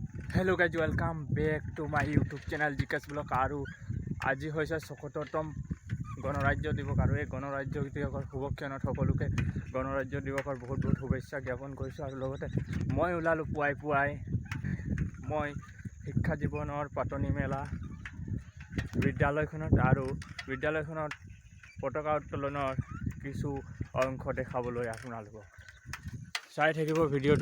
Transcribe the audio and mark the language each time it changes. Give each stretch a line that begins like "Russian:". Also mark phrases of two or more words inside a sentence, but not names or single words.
English: hello guys welcome back to my YouTube channel Jikesh vlog.
Assamese: और আজি হৈছে ৭৭তম গণৰাজ্য দিৱস আৰু এই গণৰাজ্য দিৱসৰ শুভক্ষণত সকলোকে গণৰাজ্য দিৱসৰ বহুত বহুত শুভেচ্ছা জ্ঞাপন কৰিছোঁ। আৰু লগতে মই ওলালোঁ পুৱাই মই শিক্ষা জীৱনৰ পাতনি মেলা বিদ্যালয়খনত আৰু বিদ্যালয়খনত পতাকা উত্তোলনৰ কিছু অংশ দেখাবলৈ আপোনালোকক চাই থাকিব ভিডিঅ'টো।